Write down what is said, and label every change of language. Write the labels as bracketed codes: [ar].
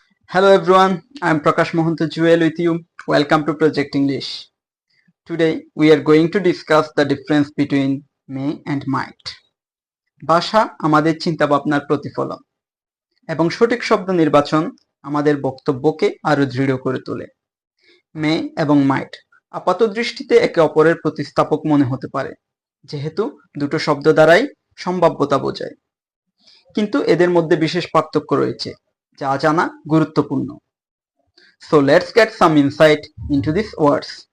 [en] Hello everyone, I am Prakash Mohanto Jewel with you. Welcome to Project English. Today we are going to discuss the difference between may and might. [bn] ভাষা আমাদের চিন্তা ভাবনার প্রতিফলন এবং সঠিক শব্দ নির্বাচন আমাদের বক্তব্যকে আরো দৃঢ় করে তোলে। মে এবং মাইট আপাত দৃষ্টিতে একে অপরের প্রতিস্থাপক মনে হতে পারে, যেহেতু দুটো শব্দ দ্বারাই সম্ভাব্যতা বোঝায়। কিন্তু এদের মধ্যে বিশেষ পার্থক্য রয়েছে, যা জানা গুরুত্বপূর্ণ। [en] So let's get some insight into these words.